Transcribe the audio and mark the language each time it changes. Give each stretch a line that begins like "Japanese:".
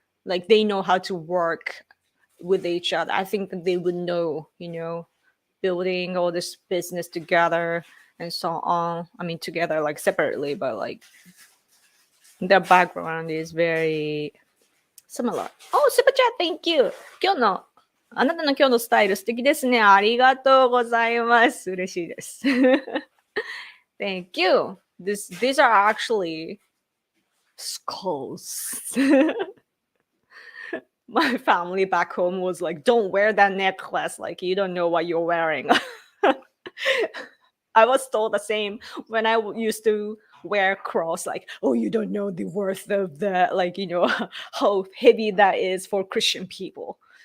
English: Like they know how to work with each other. I think that they would know, building all this business together and so on. I mean, together like separately, but like their background is very similar. Oh, super chat, thank you.
Japanese: あなたの今日のスタイル素敵ですね。ありがとうございます。嬉しいです。
English: Thank you. These are actually skulls. My family back home was like, don't wear that necklace. Like, you don't know what you're wearing. I was told the same when I used to wear cross, like, oh, you don't know the worth of the, like, how heavy that is for Christian people.